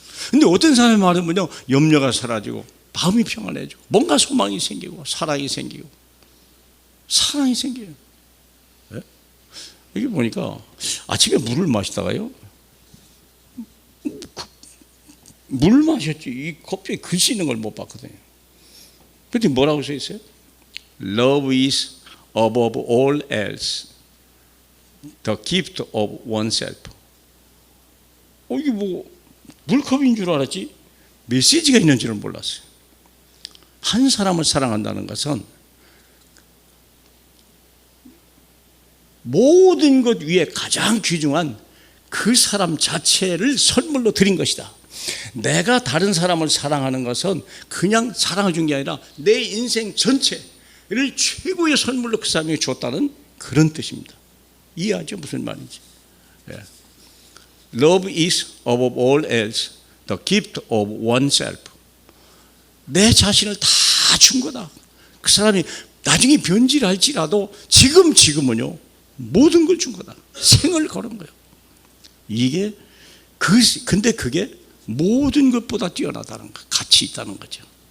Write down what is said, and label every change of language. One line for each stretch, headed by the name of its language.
Korean: 근데 어떤 사람의 말은 뭐냐, 염려가 사라지고 마음이 평안해지고 뭔가 소망이 생기고 사랑이 생겨요. 네? 여기 보니까 아침에 물을 마시다가요, 물 마셨지, 이 컵에 글씨 있는 걸 못 봤거든요. 그때 뭐라고 써 있어요?
English: Love is above all else, the gift of oneself.
Korean: 이게 뭐 물컵인 줄 알았지 메시지가 있는 줄은 몰랐어요. 한 사람을 사랑한다는 것은 모든 것 위에 가장 귀중한 그 사람 자체를 선물로 드린 것이다. 내가 다른 사람을 사랑하는 것은 그냥 사랑을 준 게 아니라 내 인생 전체를 최고의 선물로 그 사람에게 줬다는 그런 뜻입니다. 이해하죠? 무슨 말인지.
English: Love is above all else, the gift of oneself.
Korean: 내 자신을 다 준 거다. 그 사람이 나중에 변질할지라도 지금은요 모든 걸 준 거다. 생을 걸은 거예요. 이게 근데 그게 모든 것보다 뛰어나다는 거, 가치 있다는 거죠.